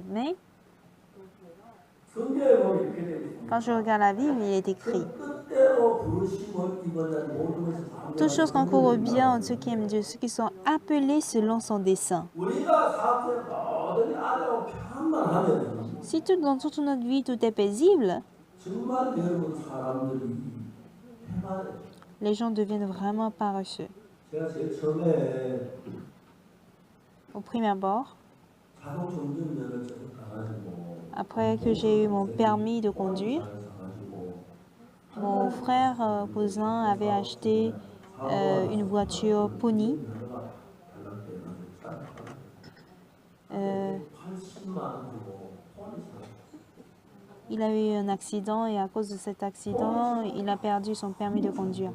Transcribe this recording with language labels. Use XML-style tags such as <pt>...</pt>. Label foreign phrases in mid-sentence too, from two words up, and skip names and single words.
<fr>Mais quand je regarde la Bible, il est écrit: toutes choses concourent au bien de ceux qui aiment Dieu, ceux qui sont appelés selon son dessein. Si dans toute notre vie, tout est paisible, les gens deviennent vraiment paresseux.</fr> <ko>제가 제일 처음에</ko> <fr>Au premier abord,</fr> <ko>자동차 운전면허 가가지고</ko> <fr>après que j'ai eu mon permis de conduire, mon frère cousin avait acheté une voiture Pony. Il a eu un accident et à cause de cet accident, il a perdu son permis de conduire.</fr>